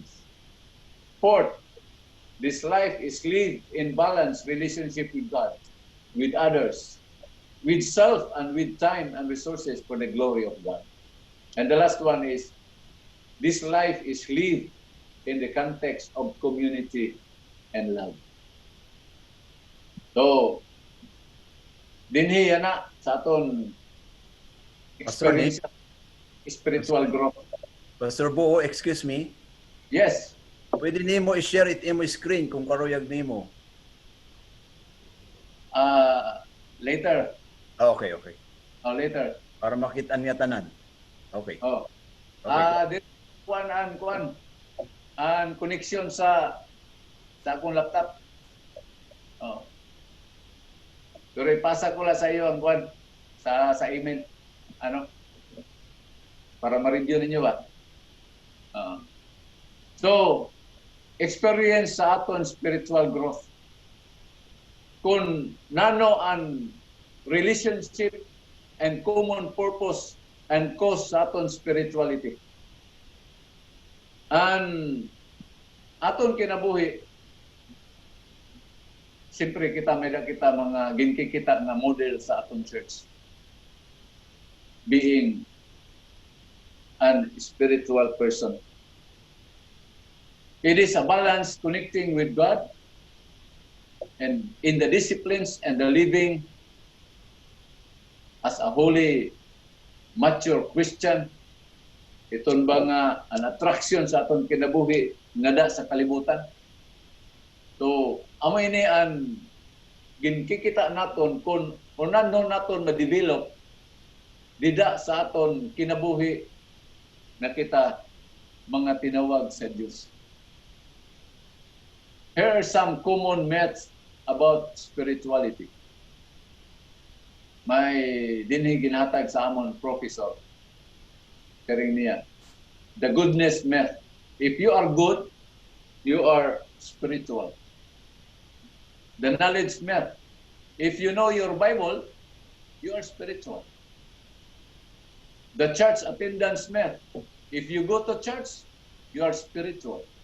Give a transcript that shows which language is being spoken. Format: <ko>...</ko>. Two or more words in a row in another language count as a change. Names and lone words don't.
<en>Fourth, this life is lived in balanced relationship with God, with others, with self, and with time and resources for the glory of God. And the last one is, this life is lived in the context of community and love. So,</en> <hil>dinhi na sa aton</hil> <en>experience spiritual growth. Pastor Bo, excuse me. Yes.</en> <hil>Pwede nimo i-share it imo screen kung karuyag nimo.</hil> <en>Later. Okay. Later.</en> <hil>Para makita niya tanan. Okay. Dito kuan an connection sa akong laptop. Oh. Pero ipasa ko lang sa iyo ang kwan sa email. Ano? Para ma-review ninyo ba? So, experience sa aton</hil> <en>spiritual growth.</en> <hil>Kung nano ang</hil> <en>relationship and common purpose and cause</en> <hil>sa aton spirituality. And aton kinabuhi, siyempre kita mga ginkikita nga model sa aton church.</hil> <en>Being an spiritual person. It is a balance connecting with God and in the disciplines and the living as a holy, mature Christian.</en> <hil>Iton ba nga an attraction sa aton kinabuhi ngada sa kalibutan. So, amay ni ang ginkikita naton kung unano naton ma-develop dida sa aton kinabuhi na kita mga tinawag sa Diyos.</hil> <en>Here are some common myths about spirituality.</en> <hil>May dinhi ginhatag sa amon professor. Karing niya.</hil> <en>The goodness myth. If you are good, you are spiritual. The knowledge myth. If you know your Bible, you are spiritual. The church attendance myth. If you go to church, you are spiritual.</en>